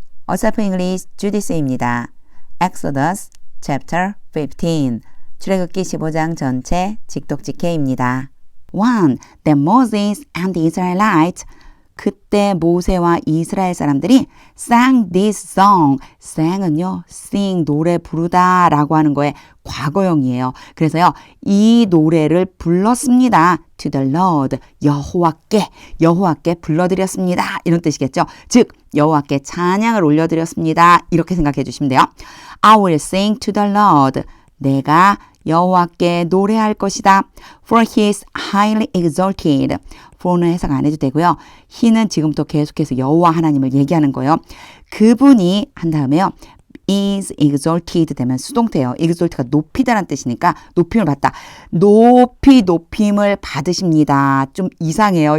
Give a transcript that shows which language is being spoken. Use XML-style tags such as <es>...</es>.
<ko>어사프 잉글리시 주디스입니다.</ko> <en>Exodus chapter 15</en> <ko>출애굽기 15장 전체 직독직해입니다. 1.</ko> <en>Then Moses and the Israelites</en> <ko>그때 모세와 이스라엘 사람들이</ko> <en>sang this song.</en> <ko>sang은요, sing, 노래 부르다 라고 하는 거에 과거형이에요. 그래서요, 이 노래를 불렀습니다.</ko> <en>to the Lord,</en> <ko>여호와께 불러드렸습니다. 이런 뜻이겠죠. 즉, 여호와께 찬양을 올려드렸습니다. 이렇게 생각해 주시면 돼요.</ko> <en>I will sing to the Lord.</en> <ko>내가 여호와께 노래할 것이다.</ko> <en>For he is highly exalted.</en> <ko>for는 해석 안 해도 되고요. he는 지금부터 계속해서 여호와 하나님을 얘기하는 거예요. 그분이 한 다음에요. is exalted 되면 수동태예요. exalt가 높이다라는 뜻이니까 높임을 받다. 높임을 받으십니다. 좀 이상해요.</ko>